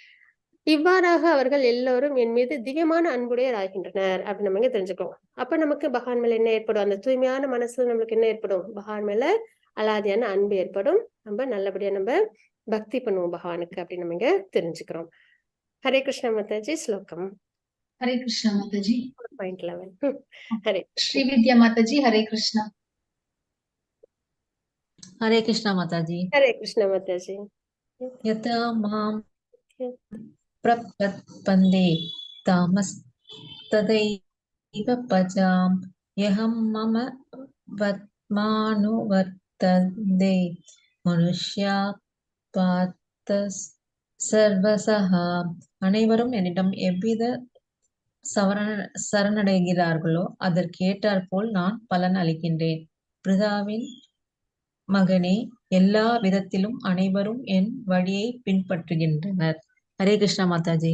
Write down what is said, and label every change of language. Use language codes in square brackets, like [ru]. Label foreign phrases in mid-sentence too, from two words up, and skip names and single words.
[ta] இவ்வாறாக அவர்கள் எல்லோரும் என் மீது திவ்யமான அன்புடையர் ஆகின்றனர் அப்படின்னு நம்ம இங்க தெரிஞ்சுக்கிறோம். அப்ப நமக்கு பகவான் மேல என்ன ஏற்படும்? அந்த தூய்மையான மனசுல நம்மளுக்கு என்ன ஏற்படும்? பகவான் மேல அலாதியான அன்பு ஏற்படும். நம்ம நல்லபடியா நம்ம பக்தி பண்ணுவோம் பகவானுக்கு அப்படின்னு நம்ம இங்க தெரிஞ்சுக்கிறோம். ஹரே கிருஷ்ண மாதாஜி. ஸ்லோகம் [hi] हरे कृष्णा माताजी। [ta] .11. ஹரே [hi] श्री विद्या माताजी हरे कृष्णा। हरे कृष्णा माताजी। [ta] ஹரே கிருஷ்ண மாதாஜி. [sa] यथा मां प्रपद्यन्ते तामस्तथैव भजामि यहं मम वर्त्मानुवर्तन्ते मनुष्याः पार्थ सर्वसः। [ta] அனைவரும் என்னிடம் எவ்வித சரணடைகிறார்களோ அதற்கேற்றாற்போல் நான் பலன் அளிக்கின்றேன். பிருதாவின் மகனே, எல்லா விதத்திலும் அனைவரும் என் வழியை பின்பற்றுகின்றனர். ஹரே கிருஷ்ணா மாதாஜி.